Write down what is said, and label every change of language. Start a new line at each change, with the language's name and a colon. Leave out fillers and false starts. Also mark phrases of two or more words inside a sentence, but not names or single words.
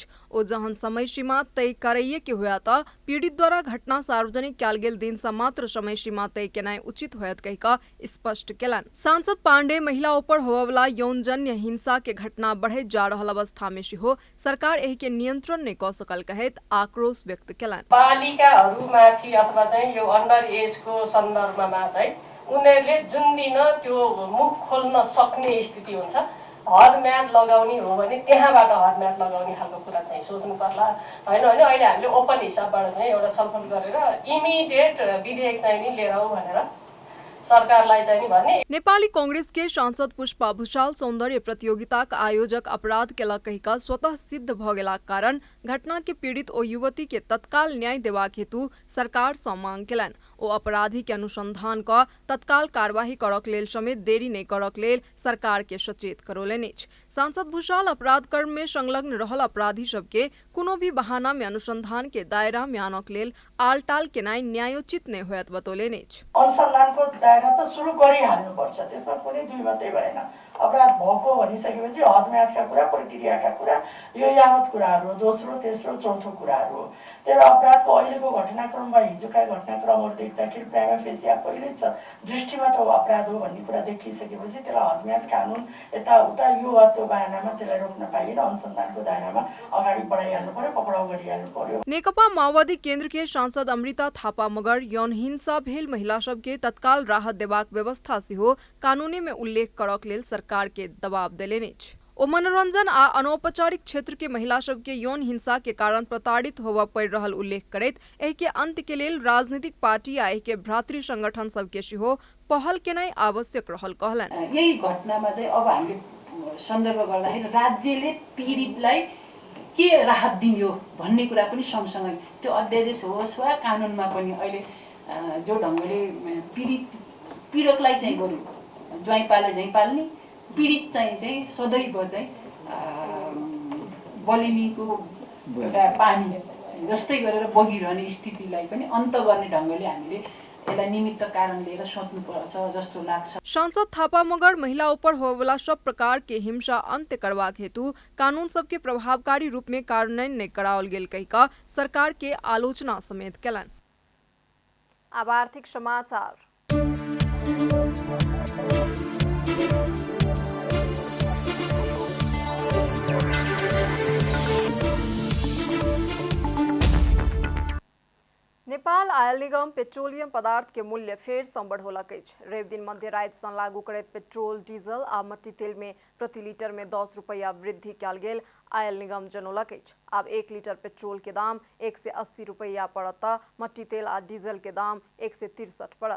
Maithili: ओ जहन समय सीमा तय करैये के हुआ तऽ पीड़ित द्वारा घटना सार्वजनिक कयल गेल दिन सँ मात्र समय सीमा तय केनाइ उचित होयत कहि कऽ स्पष्ट केलनि। सांसद पांडे महिला ऊपर होबयवला यौनजन्य हिंसा के घटना बढ़ैत जा रहल अवस्था में सेहो सरकार एहि के नियंत्रण नहीं कऽ सकल कहैत आक्रोश व्यक्त केलनि।
Nepali: बालिकाहरूमाथि अथवा चाहिँ यो
English: under ageको
Nepali: सन्दर्भमा चाहिँ उनीहरूले जुन दिन त्यो मुख खोल्न सक्ने स्थिति हुन्छ हदम्याद लगाउने हो भने त्यहाँबाट हदम्याद लगाउने खालको कुरा चाहिँ सोच्नु पर्ला हैन भने अहिले हामीले ओपन हिसाबबाट चाहिँ एउटा छलफल गरेर इमिडिएट विधेयक चाहिँ नि लिएर आऊ भनेर सरकारलाई चाहिँ नि भन्ने।
Maithili: नेपाली कांग्रेस के सांसद पुष्पा भुसाल सौंदर्य प्रतियोगिता का आयोजक अपराध केलक कहि कऽ स्वतः सिद्ध भऽ गेलाक कारण घटना के पीड़ित ओ युवती के तत्काल न्याय देबाक हेतु सरकार सँ मांग केलनि। ओ अपराधी के अनुसंधान कऽ तत्काल कार्यवाही करक लेल समेत देरी नहीं करक लेल सरकार के सचेत करौलनि अछि। सांसद भुसाल अपराध कर्म में संलग्न रहल अपराधी सब के कोनो भी बहाना में अनुसंधान के दायरा में आनक लेल आलटाल केनाइ न्यायोचित नहीं होयत बतौलनि अछि।
Nepali: अनुसन्धानको दायरा त सुरु गरिहाल्नुपर्छ, त्यसमा कुनै दुई मात्रै भएन। अपराध भएको भनिसकेपछि हदम्यादका कुरा, प्रक्रियाका कुरा, यो यावत कुराहरू दोस्रो तेस्रो चौथो कुराहरू हो। तर अपराधको अहिलेको घटनाक्रममा हिजोका घटनाक्रमहरू देख्दाखेरि
Latin: prima facie
Nepali: पहिल्यै छ दृष्टिमा त अपराध हो भन्ने कुरा देखिसकेपछि त्यसलाई हदम्याद कानुन यताउता यो वा त्यो बहानामा त्यसलाई रोक्न पाइएन। अनुसन्धानको दायरामा अगाडि बढाइहाल्नु पर्यो, पक्राउ गरिहाल्नु पर्यो।
Maithili: नेकपा माओवादी केंद्र के सांसद अमृता थापा मगर यौन हिंसा भेल महिला सब के तत्काल राहत देबाक व्यवस्था सेहो कानूने में उल्लेख करक लेल सरकार के दबाव देलनि अछि। ओ मनोरंजन आ अनौपचारिक क्षेत्र के महिला सब के यौन हिंसा के कारण प्रताड़ित होबय पड़ि रहल उल्लेख करैत एहि के अंत के लेल राजनीतिक पार्टी आ एहि के भ्रातृ संगठन सब के सेहो पहल केनाइ आवश्यक रहल कहलनि।
Nepali: यही घटनामा चाहिँ अब हामीले सन्दर्भ गर्दाखेरि राज्यले पीडितलाई के राहत दियो भन्ने कुरा पनि सँगसँगै त्यो अध्यादेश होस् वा कानुनमा पनि अहिले जो ढङ्गले पीडकलाई चाहिँ बरु ज्वाइँ पाले झैँ पाल्ने, पीडित चाहिँ सदैव चाहिँ बलिनीको एउटा पानी जस्तै गरेर बगिरहने स्थितिलाई पनि अन्त गर्ने ढङ्गले हामीले यसलाई निमित्त कारण लिएर सोच्नुपर्छ जस्तो लाग्छ।
Maithili: सांसद थापा मगर महिला ऊपर होबयवला सब प्रकार के हिंसा अंत्य करबाक हेतु कानून सबके प्रभावकारी रूप में कार्यान्वयन नहीं कराओल गेल कहि कऽ सरकार के आलोचना समेत केलनि। अब आर्थिक समाचार। नेपाल आयल निगम पेट्रोलियम पदार्थ के मूल्य फेर सँ बढ़ौलक अछि। रवि दिन मध्य राति सँ लागू करैत पेट्रोल, डीजल आ मट्टी तेल में प्रति लीटर में 10 रुपया वृद्धि कयल गेल आयल निगम जनौलक अछि। आब 1 लीटर पेट्रोल के दाम 180 रुपया पड़त तऽ मट्टी तेल आ डीजल के दाम 163 पड़त।